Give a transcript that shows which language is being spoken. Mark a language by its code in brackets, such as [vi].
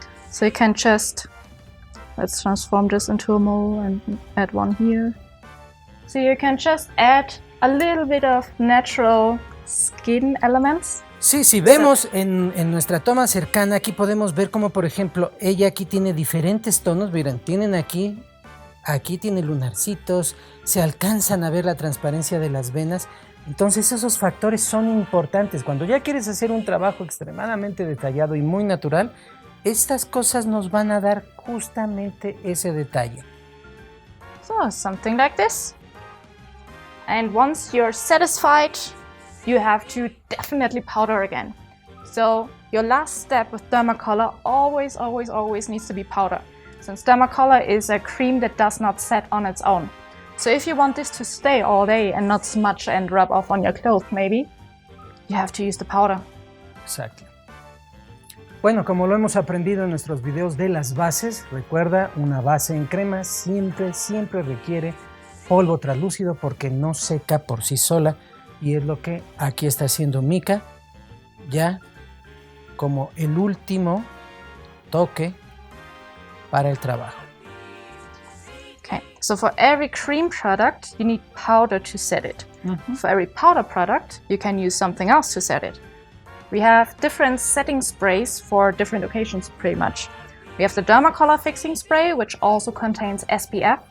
[en] So you can just, let's transform this into a mole and add one here. So you can just add a little bit of natural skin elements. [es] Sí, si vemos en nuestra toma cercana, aquí podemos ver como, por ejemplo, ella aquí tiene diferentes tonos, miren, tienen aquí tiene lunarcitos, se alcanzan a ver la transparencia de las venas, entonces esos factores son importantes. Cuando ya quieres hacer un trabajo extremadamente detallado y muy natural, estas cosas nos van a dar justamente ese detalle. [en] So, something like this. And once you're satisfied, you have to definitely powder again. So your last step with DERMACOLOR always needs to be powder, since DERMACOLOR is a cream that does not set on its own. So if you want this to stay all day and not smudge and rub off on your clothes maybe, you have to use the powder. [es] Exacto. Bueno, como lo hemos aprendido en nuestros videos de las bases, recuerda, una base en crema siempre requiere polvo translúcido porque no seca por sí sola, y es lo que aquí está haciendo Mika, ya como el último toque para el trabajo. [en] Okay, so for every cream product, you need powder to set it. For every powder product, you can use something else to set it. We have different setting sprays for different occasions, pretty much. We have the DERMACOLOR fixing spray, which also contains SPF.